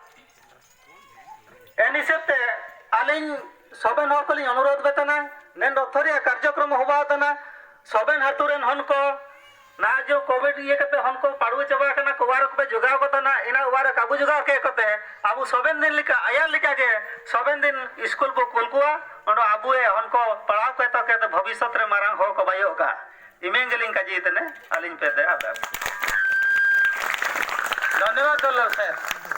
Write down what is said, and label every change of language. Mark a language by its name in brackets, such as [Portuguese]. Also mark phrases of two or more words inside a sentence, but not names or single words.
[Mundari] एनी सेते आलिन सबन हो कली अनुरोध बेतना नेन रथरिया कार्यक्रम होबा तना सबन हातुरेन हन को ना जो कोविड ये कते हन को पाड़ू चबा कना कुवार को जुगाव को तना इना वार काबू जुगाव के कते आबू सबन दिन लिका आया लिका के सबन दिन स्कूल को कुलकुआ ओनो आबू ए हन को पढ़ाव के तो भविष्य रे मारांग हो को बायो का इमेंगलिंग का जीतने आलिन पे दे धन्यवाद सर।